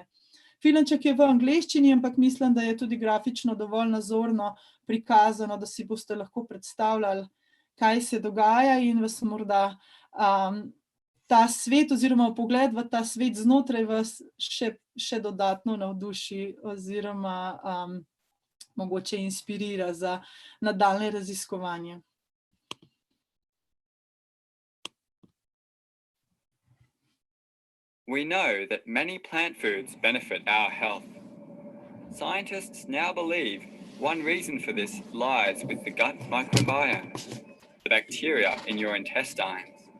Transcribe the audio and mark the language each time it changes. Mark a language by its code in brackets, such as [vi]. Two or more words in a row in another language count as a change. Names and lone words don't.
[sl] Filmček je v angleščini, ampak mislim, da je tudi grafično dovolj nazorno prikazano, da si boste lahko predstavljali, kaj se dogaja in vas morda ta svet oziroma pogled v ta svet znotraj vas še dodatno navduši oziroma mogoče inspirira za nadaljnje raziskovanje. [en] We know that many plant foods benefit our health. Scientists now believe one reason for this lies with the gut microbiome, the bacteria in your intestines.